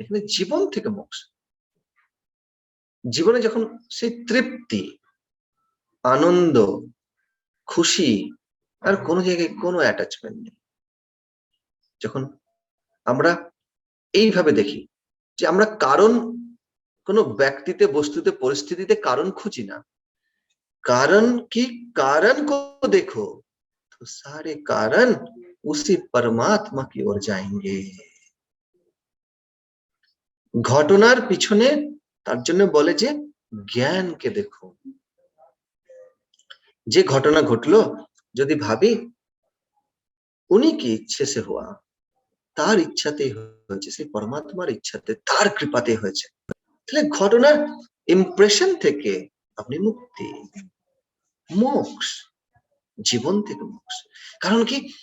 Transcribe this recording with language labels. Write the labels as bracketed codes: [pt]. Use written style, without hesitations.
[bn] এখানে জীবন থেকে মোক্ষ, জীবনে যখন সেই তৃপ্তি, আনন্দ, খুশি, আর কোনো জায়গায় কোনো অ্যাটাচমেন্ট নেই, যখন আমরা এইভাবে দেখি যে আমরা কারণ, কোনো ব্যক্তিতে, বস্তুতে, পরিস্থিতিতে কারণ খুঁজি না। [hi] कारण की कारण को देखो तो सारे कारण उसी परमात्मा की ओर जाएंगे। [bn] ঘটনার পিছনে, তার জন্য বলে যে জ্ঞানকে দেখো। যে ঘটনা ঘটলো, যদি ভাবি [hi] উনি কি ইচ্ছে সে হুয়া, [bn] তার ইচ্ছাতেই হয়েছে, সেই পরমাত্মার ইচ্ছাতে, তার কৃপাতে হয়েছে, তাহলে ঘটনার ইমপ্রেশন থেকে আপনি মুক্তি, মোক্ষ, জীবন থেকে মোক্ষ। কারণ কি?